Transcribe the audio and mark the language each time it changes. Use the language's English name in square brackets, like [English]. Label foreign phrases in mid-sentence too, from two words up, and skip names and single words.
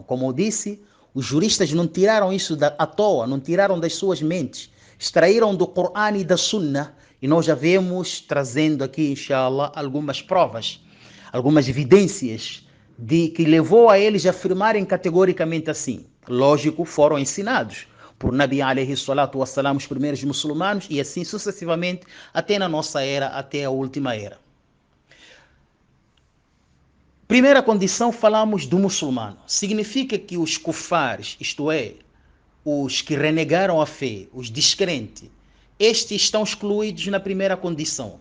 [Portuguese] Como eu disse, os juristas não tiraram isso à toa, não tiraram das suas mentes. Extraíram do Corão e da Sunnah, e nós já vemos trazendo aqui, inshallah, algumas provas, algumas evidências de que levou a eles a afirmarem categoricamente assim. Lógico, foram ensinados por [Arabic] نبي عليه الصلاة والسلام, [Portuguese] os primeiros muçulmanos, e assim sucessivamente até na nossa era, até a última era. Primeira condição, falamos do muçulmano. Significa que os kufares, isto é, os que renegaram a fé, os descrentes, estes estão excluídos na primeira condição.